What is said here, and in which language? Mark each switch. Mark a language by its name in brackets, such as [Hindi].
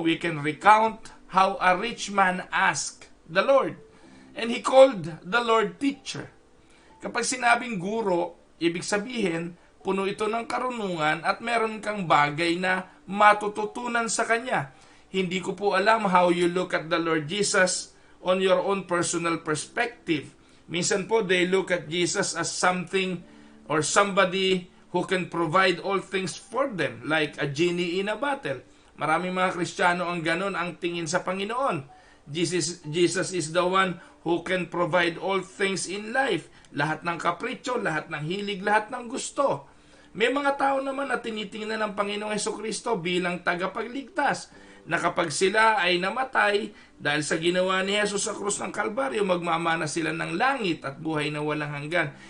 [English] We can recount how a rich man asked the Lord, and he called the Lord teacher. [Filipino] Kapag sinabing guro, ibig sabihin, puno ito ng karunungan at meron kang bagay na matututunan sa kanya. Hindi ko po alam [English] how you look at the Lord Jesus on your own personal perspective. [Filipino] Minsan po, [English] they look at Jesus as something or somebody who can provide all things for them, like a genie in a bottle. [Filipino] Maraming mga Kristiyano ang ganun ang tingin sa Panginoon. [English] Jesus is the one who can provide all things in life. [Filipino] Lahat ng kapritsyo, lahat ng hilig, lahat ng gusto. May mga tao naman na tinitingnan ng Panginoong Hesukristo bilang tagapagligtas, na kapag sila ay namatay dahil sa ginawa ni Jesus sa krus ng Kalbaryo, magmamana sila ng langit at buhay na walang hanggan.